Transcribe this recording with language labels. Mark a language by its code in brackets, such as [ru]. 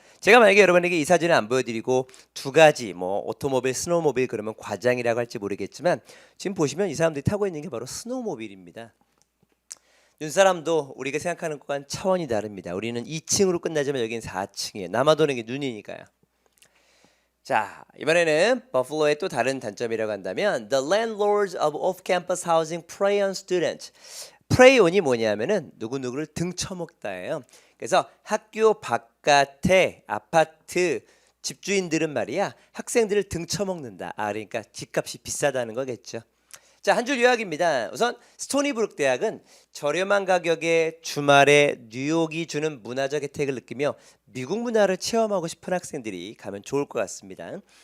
[ko] 제가 만약에 여러분에게 이 사진을 안 보여드리고 두 가지 뭐 오토모빌, 스노우모빌 그러면 과장이라고 할지 모르겠지만 지금 보시면 이 사람들이 타고 있는 게 바로 스노우모빌입니다. 눈사람도 우리가 생각하는 것과는 차원이 다릅니다. 우리는 2층으로 끝나지만 여기는 4층이에요. 남아도는 게 눈이니까요. 자, 이번에는 버팔로의 또 다른 단점이라고 한다면 [en] The landlords of off-campus housing prey on students. [ko] prey on이 뭐냐면은 누구누구를 등쳐먹다예요. 그래서 학교 바깥에 아파트 집주인들은 말이야 학생들을 등쳐먹는다. 그러니까 집값이 비싸다는 거겠죠. 자, 한 줄 요약입니다. 우선 스토니브룩 대학은 저렴한 가격에 주말에 뉴욕이 주는 문화적 혜택을 느끼며 미국 문화를 체험하고 싶은 학생들이 가면 좋을 것 같습니다.